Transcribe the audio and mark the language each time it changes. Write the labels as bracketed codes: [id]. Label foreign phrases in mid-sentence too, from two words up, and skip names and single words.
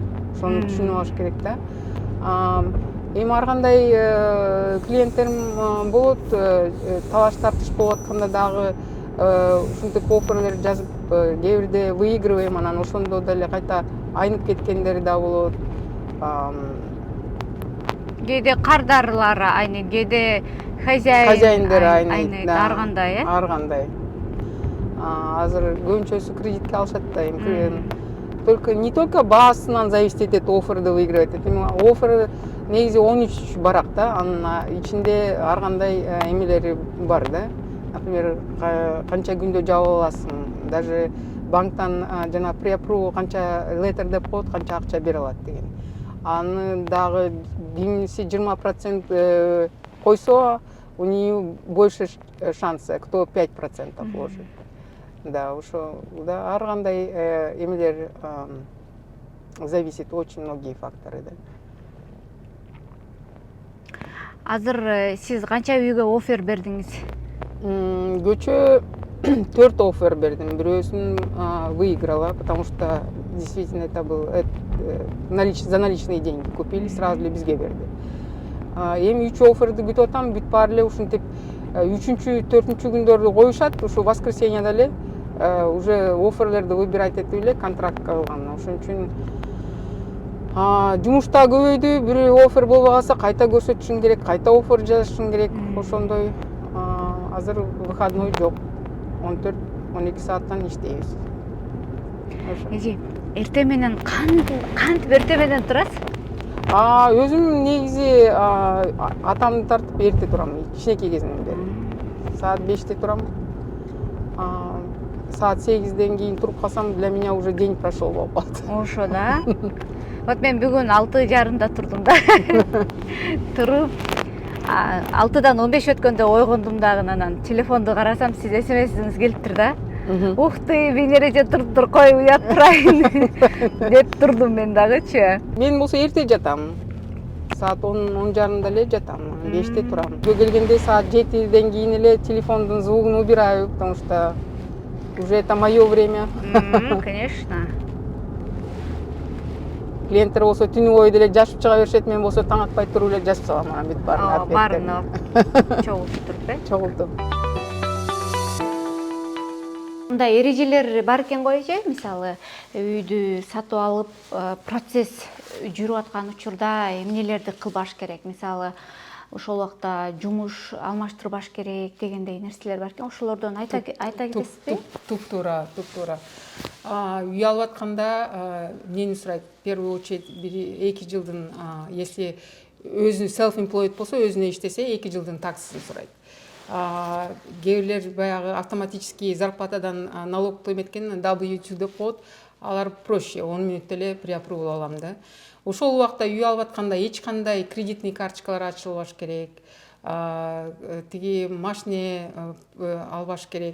[ky] Ошону түшүнүп алыш керек да. Эми ар кандай клиенттерим болот, талаш тартыш болуп атканда дагы ушинтип оферлер жазып, кээ бирде выигрываем, анан ошондо деле кайта айнып кеткендери да болот. Кээде кардарлар айнып, кээде хозяиндер айнып, ар кандай, Ар кандай. Азыр көбүнчөсү кредитке алышат да, эми [ru] только не только [ky] баасынан зависит этет, оферди выигрывать этет. Офер негизи 13 барак да, анын ичинде ар кандай эмелери бар да. Например, канча күндө жаап аласың, даже банктан жана pre-approve канча letter деп коет, канча акча бере алат деген. Аны дагы кимиси 20% койсо, [ru] у нее больше шансы, кто 5% вложит. [ky] Да, ошо да, ар кандай эмелер зависит, [ru] очень многие факторы [ky] да. Азыр сиз канча үйгө офер бердиңиз? Көчө 4 офер бердим. [ru] Бирөөсүн выиграла, потому что действительно это был за наличные деньги купили, сразу [ky] эле бизге берди. Эми 3 оферди күтүп атам, бүт баары эле ушинтип 3-4 күндөрдү коюшат, ушу воскресеньяда эле уже оферлерди выбирать этип эле контрактка алган. Ошон үчүн жумушта көбөйдү, бир офер болбой калса кайта көрсөтүшүң керек, кайта офер жазышың керек, ошондой. Азыр выходной жок. 14-12 сааттан иштейбиз. Эже, эртең менен кантип эртең менен турасыз? Өзүм негизи атамды тартып эрте турам, кичинекей кезимден бери. Саат 5-те турам. Саат 8-ден кийин туруп калсам, [ru] для меня уже день прошел [ky] болуп калат. Ошо да. Вот мен бүгүн 6:30 турдум да. Туруп 6-дан 15 өткөндө ойгондум дагы, анан телефонду карасам, сиз смсиңиз келиптир да. [ru] Ух ты, [ky] мен эреже туруп кой, уят турайын деп турдум мен дагычы. Мен болсо эрте жатам. Саат 10:30 эле жатам, 5-те турам. Үйгө келгенде саат 7-ден кийин эле телефондун звугун [ru] убираю, потому что уже это мое время. [ky] Конечно. Клиенттер болсо түнү бою деле жашып чыга беришет, мен болсо таң атпай туруп эле жазып салам, анан бүт баарына чогултуп, чогултуп. Мындай эрежелер бар экен го эже, мисалы үйдү сатып алып, процесс жүрүп аткан учурда эмнелерди кылбаш керек? Мисалы ошол убакта жумуш алмаштырбаш керек дегендей нерселер бар экен. Ошолордон айта кетесизби? Туп-туура. Үй алып атканда эмнени сурайт? [ru] В первую очередь [ky] 1-2 жылдын, если өзү self-employed болсо, өзүнө иштесе 2 жылдын таксысын сурайт. кээ бирлер баягы автоматический зарплатадан налог эметкен W2 деп коет, алар проще, 10 мүнөттө эле преапрувал алам да. Ошол убакта үй алып атканда эч кандай кредитный карточкалар ачылбаш керек, тиги машине албаш керек.